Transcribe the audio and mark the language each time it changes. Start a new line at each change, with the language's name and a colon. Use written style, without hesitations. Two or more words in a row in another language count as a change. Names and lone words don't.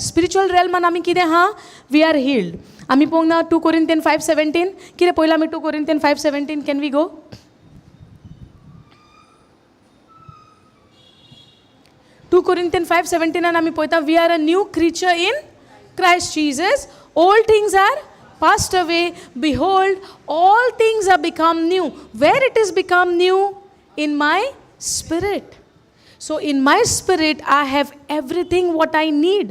English: Spiritual realm and
Konkani: आमी कितें हा?
English: We are healed.
Konkani: आमी पळोवंक ना 2 Corinthians 5:17. कितें पळयलां आमी 2 Corinthians 5:17?
English: Can we go?
Konkani: 2 Corinthians 5:17 and आमी पळयता,
English: we are a new creature in Christ Jesus. All things are passed away. Behold, all things are become new. Where it is become new? In my spirit. So in my spirit, I have everything what I need.